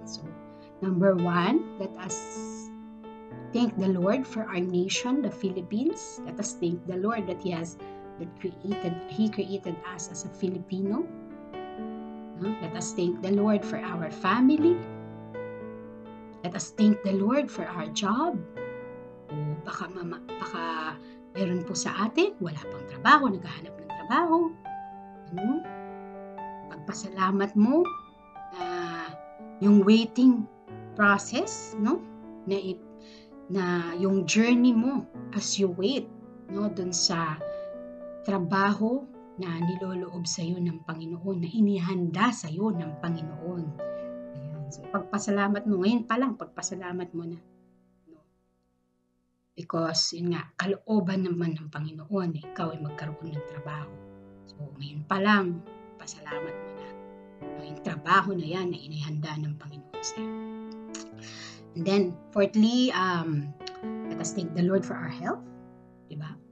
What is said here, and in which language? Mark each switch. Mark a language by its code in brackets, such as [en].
[en] So, number 1, let us thank the Lord for our nation, the Philippines. Let us thank the Lord that He created us as a Filipino. Let us thank the Lord for our family. Let us thank the Lord for our job. [tl] O baka meron po sa atin, wala pang trabaho, naghahanap ng trabaho. Pagpasalamat mo yung waiting process, na yung journey mo [en] as you wait, [tl] dun sa trabaho na niloloob sa iyo ng Panginoon, na inihanda sa iyo ng Panginoon. Ayan. So pagpasalamat mo ngayon pa lang, pagpasalamat mo na. Because yun nga, kalooban naman ng Panginoon, ikaw ay magkaroon ng trabaho. So ngayon pa lang, pasalamat mo na. Yung trabaho na yan na inihanda ng Panginoon sa iyo. [en] And then, fourthly, let us thank the Lord for our health. Diba?